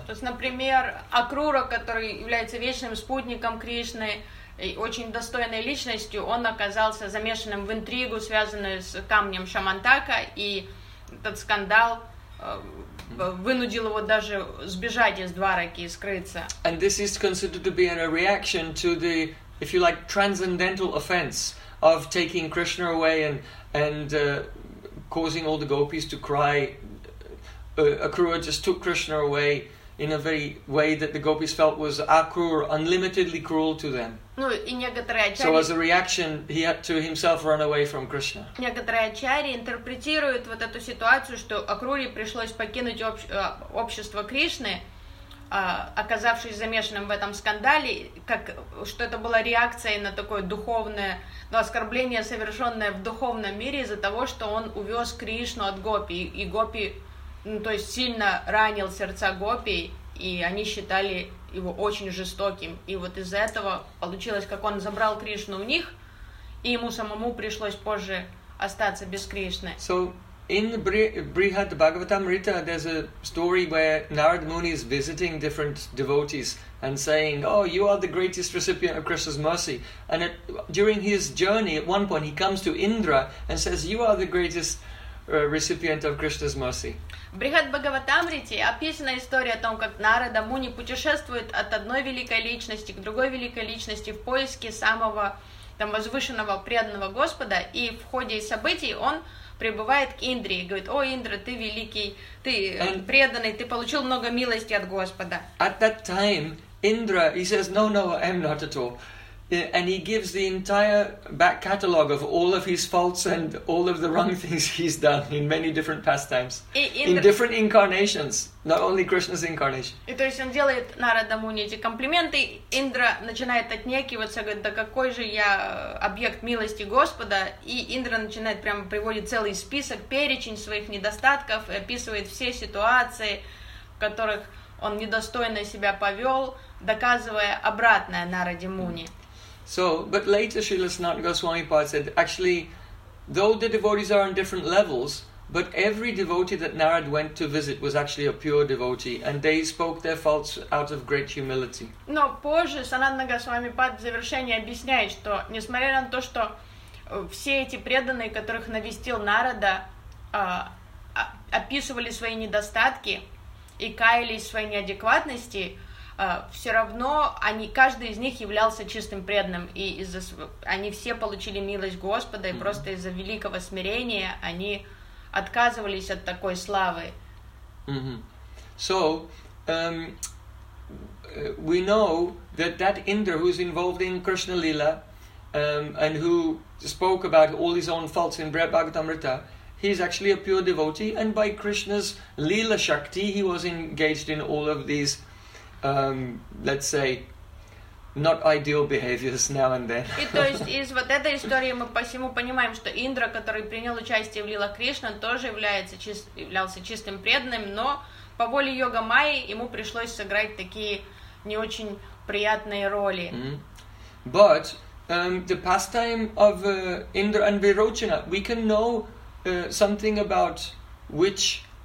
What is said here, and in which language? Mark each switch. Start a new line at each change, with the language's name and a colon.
Russian: То есть, например, Акрура, который является вечным спутником Кришны и очень достойной личностью, он оказался замешанным в интригу, связанную с камнем Шамантака, и этот скандал вынудил его даже сбежать из Двараки и скрыться.
English: And this is considered to be a reaction to the, if you like, transcendental offense of taking Krishna away and causing all the gopis to cry. Акрура just took Krishna away in a very way that the gopis felt was Акрура unlimitedly cruel to them.
Russian: Ну и некоторые ачари.
English: So as a reaction, he had to himself run away from Krishna.
Russian: Некоторые ачари интерпретируют вот эту ситуацию, что Акруре пришлось покинуть общество Кришны, оказавшись замешанным в этом скандале, как что это была реакция на такое духовное, ну, оскорбление, совершенное в духовном мире из-за того, что он увез Кришну от гопи, и гопи, ну, то есть сильно ранил сердца гопи, и они считали его очень жестоким, и вот из-за этого получилось, как он забрал Кришну у них, и ему самому пришлось позже остаться без Кришны. So...
English: In the Brihad Bhagavatamrita, there's a story where Narad Muni is visiting different devotees and saying, oh, you are the greatest recipient of Krishna's mercy. And during his journey, at one point, he comes to Indra and says, you are the greatest recipient of Krishna's mercy.
Russian: В Брихад Бхагаватамрите описана история о том, как Нарада Муни путешествует от одной великой личности к другой великой личности в поиске самого там возвышенного преданного Господа, и в ходе событий он прибывает к Индре и говорит: «О, Индра, ты великий, ты преданный, ты получил много милости от Господа».
English: At that time, Indra, he says, no, no, I'm not at all. And he gives the entire back catalogue of all of his faults and all of the wrong things he's done in many different pastimes. In different incarnations, not only Krishna's incarnation.
Russian: И то есть он делает Нарада Муни эти комплименты, Индра начинает отнекиваться, говорит, да какой же я объект милости Господа, и Индра начинает прямо приводить целый список, перечень своих недостатков, и описывает все ситуации, в которых он недостойно себя повел, доказывая обратное Нараде Муни.
English: So, but later Srila Sanatana Goswami Pad said, actually, though the devotees are on different levels, but every devotee that Narad went to visit was actually a pure devotee, and they spoke their faults out of great humility.
Russian: Но позже Санатана Госвами Пад в завершении объясняет, что несмотря на то, что все эти преданные, которых навестил Нарада, описывали свои недостатки и каялись в своей неадекватности, все равно они, каждый из них являлся чистым преданным, и из-за они все получили милость Господа, и просто из-за великого смирения они отказывались от такой славы. Mm-hmm.
English: So, we know that Indra, who is involved in Krishna Lila, and who spoke about all his own faults in Brihad Bhagavatamrita, he is actually a pure devotee, and by Krishna's Lila Shakti, he was engaged in all of these let's say, not ideal behaviors now and then.
Russian: И то есть из вот этой истории мы посему понимаем, что Индра, который принял участие в Лила Кришна, тоже являлся чистым преданным, но по воле Йога Майи ему пришлось сыграть такие не очень приятные роли. Mm-hmm.
English: But the pastime of Indra and Virochana, we can know something about which